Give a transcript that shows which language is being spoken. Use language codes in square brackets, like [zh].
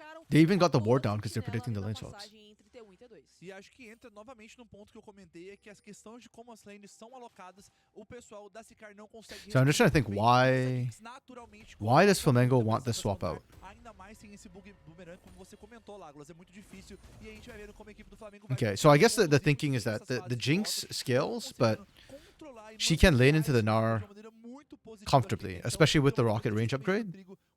[en] They even got the ward down because they're predicting the lane swaps. [pt] E acho que entra novamente num ponto que eu comentei, é que as questões de como as lanes são alocadas, o pessoal da Sicar não consegue. [en] So I'm just trying to think why does Flamengo want this swap out? [pt] Ainda mais sem esse boomerang, como você comentou, Lagos, é muito difícil e a gente vai vendo como a equipe do Flamengo vai. [en] Okay, so I guess the thinking is that the Jinx scales, but she can lane into the Gnar comfortably, especially with the rocket range upgrade.